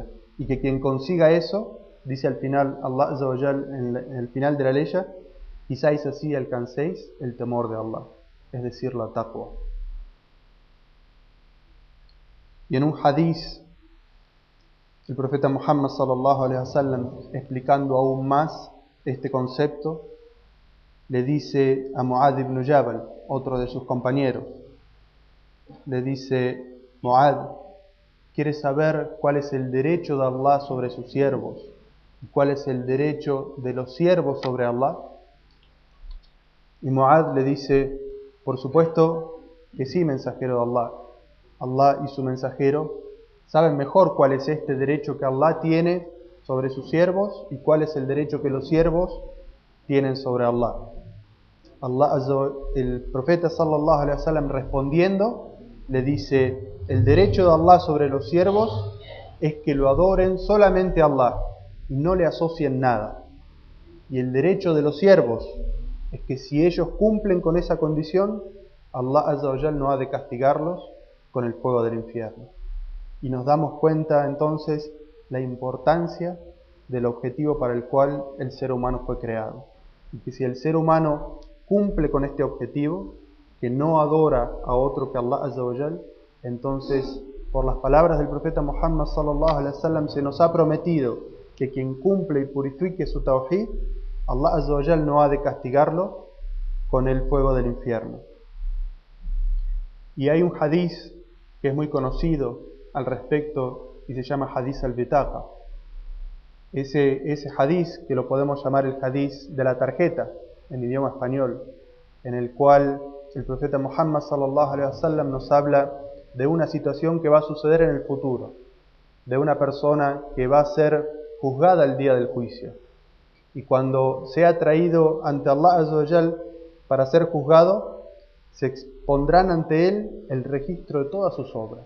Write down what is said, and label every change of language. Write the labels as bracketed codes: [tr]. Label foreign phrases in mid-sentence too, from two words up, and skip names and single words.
[es] Y que quien consiga eso, dice al final Allah [ar] عز وجل [es] en el final de la ley, quizás así alcancéis el temor de Allah, es decir, la taqwa. Y en un hadith, el profeta Muhammad [ar] صلى الله عليه وسلم, [es] explicando aún más este concepto, le dice a Mu'adh ibn Jabal, otro de sus compañeros, le dice: Mu'adh, ¿quieres saber cuál es el derecho de Allah sobre sus siervos? ¿Y cuál es el derecho de los siervos sobre Allah? Y Mu'adh le dice: por supuesto que sí, mensajero de Allah. Allah y su mensajero saben mejor cuál es este derecho que Allah tiene sobre sus siervos y cuál es el derecho que los siervos tienen sobre Allah. El profeta [ar] صلى الله عليه وسلم, [es] respondiendo, le dice: el derecho de Allah sobre los siervos es que lo adoren solamente a Allah y no le asocien nada. Y el derecho de los siervos es que si ellos cumplen con esa condición, Allah [ar] عز وجل [es] no ha de castigarlos con el fuego del infierno. Y nos damos cuenta entonces la importancia del objetivo para el cual el ser humano fue creado. Y que si el ser humano cumple con este objetivo, que no adora a otro que Allah [ar] عز وجل, [es] entonces, por las palabras del profeta Muhammad [ar] صلى الله عليه وسلم, [es] se nos ha prometido que quien cumple y purifique su tawhid, Allah [ar] عز وجل [es] no ha de castigarlo con el fuego del infierno. Y hay un hadith que es muy conocido al respecto y se llama [ar] حديث البطاقة. [es] Ese hadith, que lo podemos llamar el hadith de la tarjeta en idioma español, en el cual el profeta Muhammad [ar] صلى الله عليه وسلم [es] nos habla de una situación que va a suceder en el futuro, de una persona que va a ser juzgada el día del juicio. Y cuando sea traído ante Allah [ar] عز وجل [es] para ser juzgado, se expondrán ante él el registro de todas sus obras.